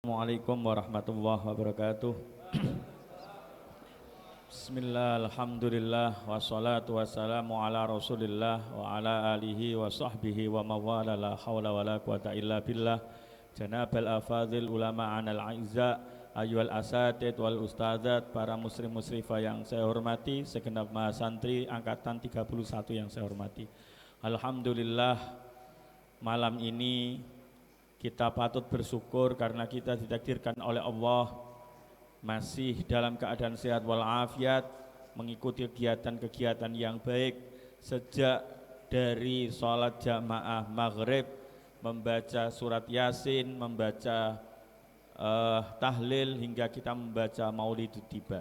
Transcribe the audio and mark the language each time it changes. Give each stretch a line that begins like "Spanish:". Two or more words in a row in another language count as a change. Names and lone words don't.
Arabic: السلام عليكم ورحمة الله وبركاته. بسم الله، الحمد لله، والصلاة والسلام على رسول الله وعلى آله وصحبه ومن والاه لا حول ولا قوة إلا بالله. جناب الأفاضل العلماء الأعزاء، أيها الأساتذة والأستاذات,
Indonesian: para muslim muslimah yang saya hormati, segenap mahasantri angkatan 31 yang saya hormati. Alhamdulillah, malam ini kita patut bersyukur karena kita ditakdirkan oleh Allah masih dalam keadaan sehat walafiat, mengikuti kegiatan-kegiatan yang baik sejak dari sholat jamaah maghrib, membaca surat yasin, membaca tahlil hingga kita membaca maulidut tiba.